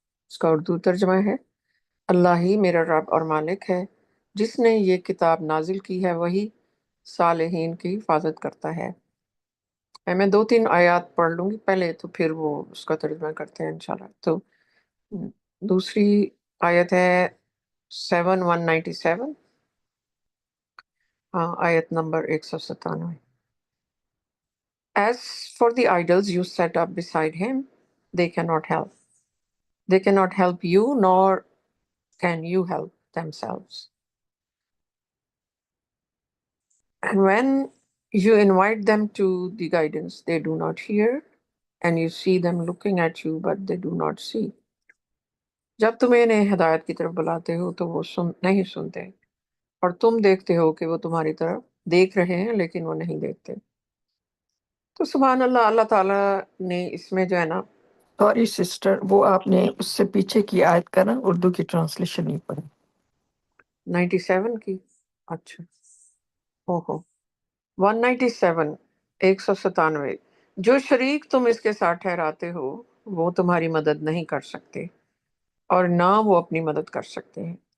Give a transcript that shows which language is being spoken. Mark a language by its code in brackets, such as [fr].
[ur] اس کا اردو ترجمہ ہے، اللہ ہی میرا رب اور مالک ہے جس نے یہ کتاب نازل کی ہے، وہی صالحین کی حفاظت کرتا ہے۔ میں 2-3 آیات پڑھ لوں گی پہلے، تو پھر وہ اس کا ترجمہ کرتے ہیں انشاءاللہ۔ تو دوسری آیت ہے 7:197، آیت number 197۔ [en] As for the idols you set up beside him, they cannot help. They cannot help you, nor can you help themselves. And when you invite them to the guidance, they do not hear, and you see them looking at you, but they do not see. [ur] جب تم انہیں ہدایت کی طرف بلاتے ہو تو وہ نہیں سنتے، اور تم دیکھتے ہو کہ وہ تمہاری طرف دیکھ رہے ہیں لیکن وہ نہیں دیکھتے۔ تو سبحان اللہ، اللہ تعالیٰ نے اس میں جو ہے نا، سوری سسٹر، وہ آپ نے اس سے پیچھے کی آیت کا نا اردو کی ٹرانسلیشن نہیں پڑھی 97 کی۔ اچھا، اوہو، 197، 197۔ جو شریک تم اس کے ساتھ ٹھہراتے ہو وہ تمہاری مدد نہیں کر سکتے اور نہ وہ اپنی مدد کر سکتے ہیں۔